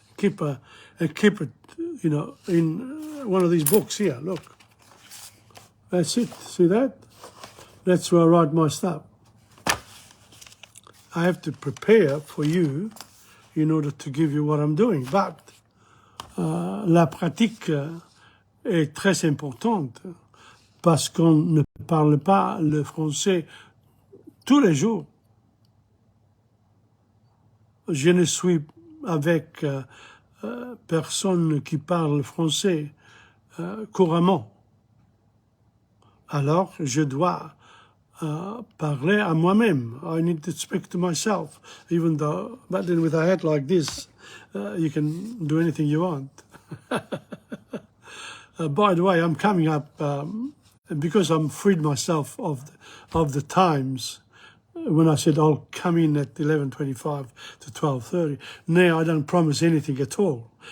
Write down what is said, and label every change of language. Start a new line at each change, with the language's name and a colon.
English: Keep it, in one of these books here. Look, that's it. See that? That's where I write my stuff. I have to prepare for you in order to give you what I'm doing. But
French: la pratique est très importante parce qu'on ne parle pas le français tous les jours. Je ne suis avec personne qui parle français couramment. Alors, je dois parler à moi-même.
English: I need to speak to myself, even though, but then with a hat like this, you can do anything you want. By the way, I'm coming up, because I'm freed myself of the times, when I said I'll come in at 11:25 to 12:30, now I don't promise anything at all.